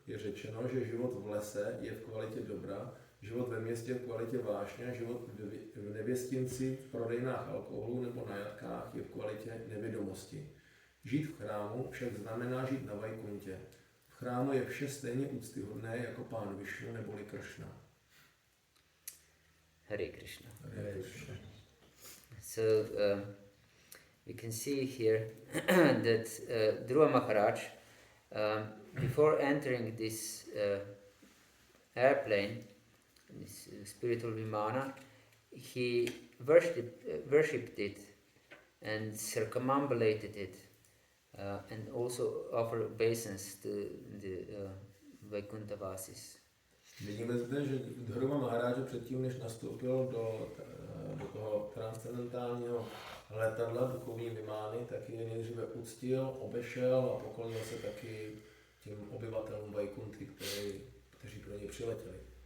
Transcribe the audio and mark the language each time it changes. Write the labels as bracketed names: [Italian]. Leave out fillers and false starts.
[Czech] je řečeno, že život v lese je v kvalitě dobra, život ve městě v kvalitě vášně, život v nevěstinci, v prodejnách alkoholu nebo na jatkách je v kvalitě nevědomosti. Žít v chrámu však znamená žít na Vajkuntě. V chrámu je vše stejně úctyhodné jako pán Vishnu neboli Kršna. [Sanskrit] Hare Krishna. Hare Krishna. [English] So we can see here that Dhruva Maharaj, before entering this airplane, this spiritual vimana, he worshipped it and circumambulated it, and also offered obeisance to the Vaikuntavasis. [Czech] Vidíme zde, že Dhruva Maharaja předtím, než nastoupil do toho transcendentálního letadla duchovní vimány, tak je nejdříve uctil, obešel a poklonil se taky těm obyvatelům Vajkunty, kteří pro něj přiletěli.